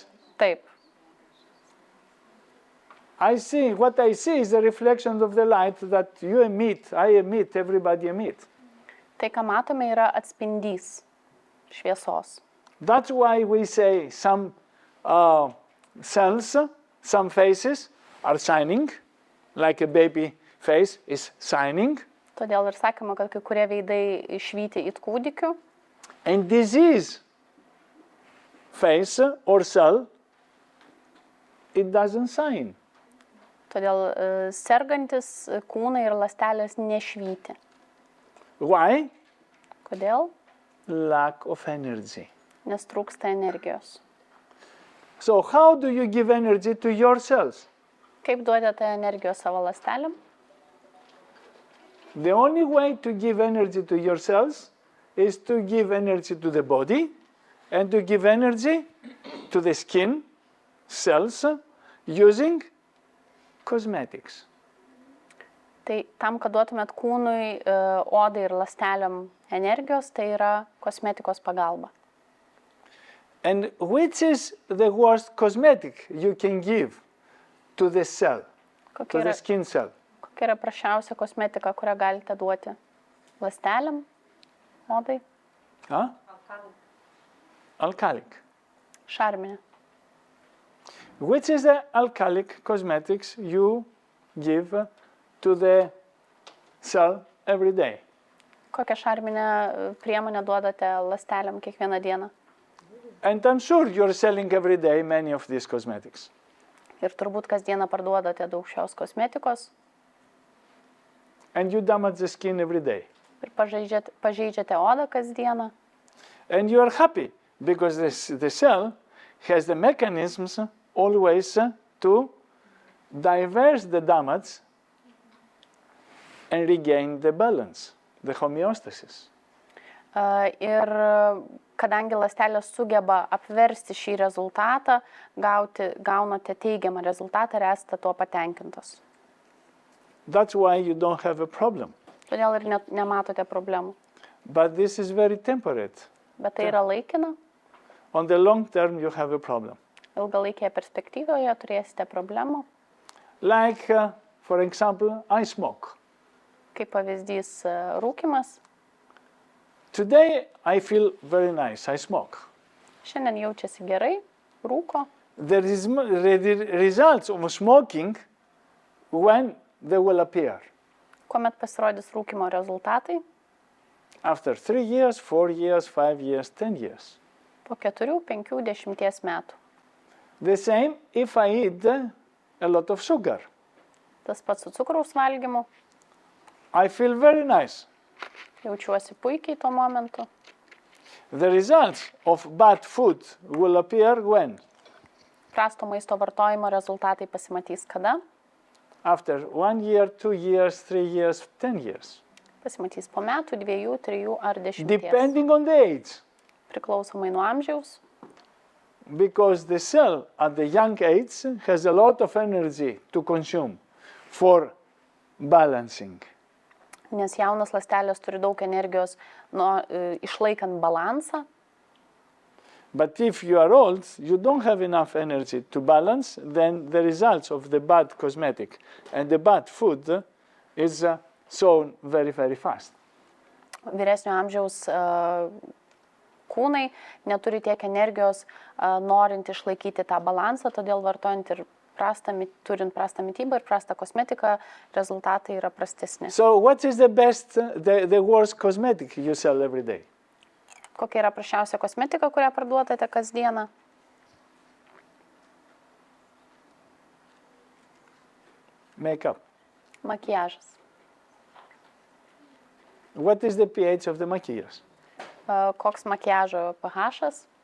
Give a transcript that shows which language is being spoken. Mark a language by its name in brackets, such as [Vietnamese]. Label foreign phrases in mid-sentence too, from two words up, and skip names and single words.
[Lithuanian] Taip. [English] What I see is the reflection of the light that you emit, I emit, everybody emit. [Lithuanian] Tai, ką matome, yra atspindys šviesos. [English] That's why we say some cells, some faces are shining, like a baby face is shining, [Lithuanian] Todėl ir sakoma, kad kai kurie veidai išvyti it kūdikių, [English] and disease face or cell, it doesn't shine. [Lithuanian] todėl sergantis kūnai ir ląstelės nešvyti. [English] Why? [Lithuanian] Kodėl? [English] Lack of energy. [Lithuanian] Nes trūksta energijos. [English] So how do you give energy to your cells? [Lithuanian] Kaip duodate energijos savo ląstelėm? [English] The only way to give energy to your cells is to give energy to the body and to give energy to the skin cells using cosmetics. [Lithuanian] Tai tam, kad duotumėt kūnui, odai ir ląstelėm energijos, tai yra kosmetikos pagalba. [English] And which is the worst cosmetic you can give to the cell, to [Lithuanian] Kokia [English] the [Lithuanian] yra, [English] skin cell? [Lithuanian] kokia yra prašiausia kosmetika, kurią galite duoti ląstelėm, odai? [English] Huh? Alkalic. [Lithuanian] Šarminė. [English] Which is the alkalic cosmetics you give to the cell every day? [Lithuanian] Kokią šarminę priemonę duodate ląstelėm kiekvieną dieną? [English] And I'm sure you're selling every day many of these cosmetics. [Lithuanian] Ir turbūt kasdieną parduodate daug šios kosmetikos [English] And you damage the skin every day. [Lithuanian] ir pažeidžiate odą kasdieną. [English] And you are happy because the cell has the mechanisms always to diverse the damage and regain the balance, the homeostasis. [Lithuanian] Ir kadangi ląstelės sugeba apversti šį rezultatą, gaunate teigiamą rezultatą ir esate tuo patenkintos. [English] That's why you don't have a problem. [Lithuanian] Todėl ir nematote problemų. [English] But this is very temporary. [Lithuanian] Bet tai yra laikina. [English] On the long term, you have a problem. [Lithuanian] Ilgalaikėje perspektyvoje turėsite problemų. [English] Like, for example, I smoke. [Lithuanian] Kaip pavyzdys rūkymas. [English] Today, I feel very nice. I smoke. [Lithuanian] Šiandien jaučiasi gerai, rūko. [English] The results of smoking, when they will appear? [Lithuanian] Kuomet pasirodys rūkymo rezultatai? [English] After 3 years, 4 years, 5 years, 10 years. [Lithuanian] Po 4, 5, 10 metų. [English] The same if I eat a lot of sugar. [Lithuanian] Tas pats su cukraus valgymu. [English] I feel very nice. [Lithuanian] Jaučiuosi puikiai tuo momentu. [English] The results of bad food will appear when? [Lithuanian] Prasto maisto vartojimo rezultatai pasimatys kada? [English] After 1 year, 2 years, 3 years, 10 years. [Lithuanian] Pasimatys po metų, 2, 3 ar 10. [English] Depending on the age. [Lithuanian] Priklausomai nuo amžiaus. [English] Because the cell at the young age has a lot of energy to consume for balancing. [Lithuanian] Nes jaunas ląstelės turi daug energijos išlaikant balansą. [English] But if you are old, you don't have enough energy to balance, then the results of the bad cosmetic and the bad food is shown very, very fast. [Lithuanian] Vyresnio amžiaus kūnai neturi tiek energijos norint išlaikyti tą balansą, todėl vartojant ir turint prastą mitybą ir prastą kosmetiką, rezultatai yra prastesni. [English] So what is the best, the worst cosmetic you sell every day? [Lithuanian] Kokia yra prašiausia kosmetika, kurią parduodate kasdieną? [English] Makeup. [Lithuanian] Makiažas. [English] What is the pH of the maquillage? [Lithuanian] Koks makiažo pH-as?